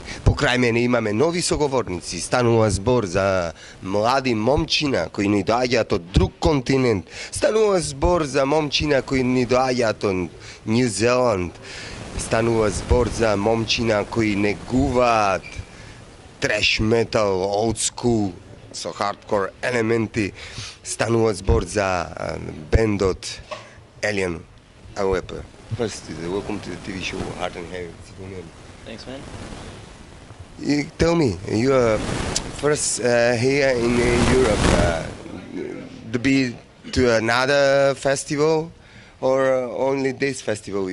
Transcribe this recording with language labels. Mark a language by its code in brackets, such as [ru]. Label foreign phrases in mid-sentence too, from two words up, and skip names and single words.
[mk] Покрај мене имаме нови соговорници. Станува збор за млади момчина кои ни доаѓаат од друг континент. Станува збор за момчина кои ни доаѓаат од Нью Зеланд. Станува збор за момчина кои негуваат [en] thrash metal, old school, [mk] со хардкор елементи. Станува збор за бендот Alien Awepa. [en] First, welcome to the TV show Hot and Heavy. Thanks, man. Tell me, you are first here in Europe to be to another festival, or only this festival?